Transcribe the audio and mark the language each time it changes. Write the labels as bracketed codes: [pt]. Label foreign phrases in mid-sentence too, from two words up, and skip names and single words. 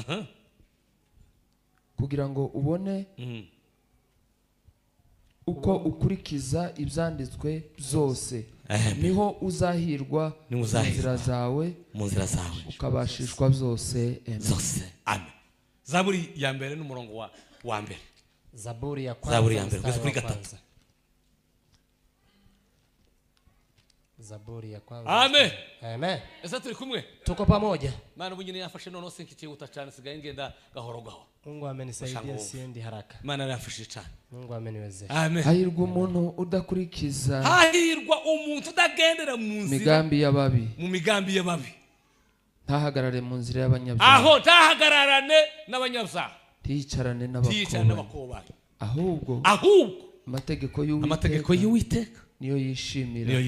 [rw] Kugira ngo ubone uko ukurikiza ibyanditswe byose. Niho uzahirwa mu nzira zawe. Ukabashishwa byose. Amen. Zaburi ya mbere n'umurongo wa mbere. [sw] Zaburi ya kwanza. Zaburi ya kwanza. Amen. Amen. [rw] Ese turi kumwe? [sw] Tuko pamoja. [rw] Mana ubunyine yafashe none sinkikiye utacana sigaye ngenda gahoro. [sw] Mungu amenisaidia siendi haraka. [rw] Mana yafashe cyane. [sw] Mungu ameniwezesha. Amen. [rw] Hahirwa umuntu udakurikiza. Hahirwa umuntu udagendera mu nzira. Migambi y'ababi. Mu migambi y'ababi. Ntahagarare mu nzira y'abanyabyaha. Aho ntahagararane n'abanyabyaha. Tiyicarane n'abakobanyi. Ahubwo amategeko y'Uwiteka niyo yishimira.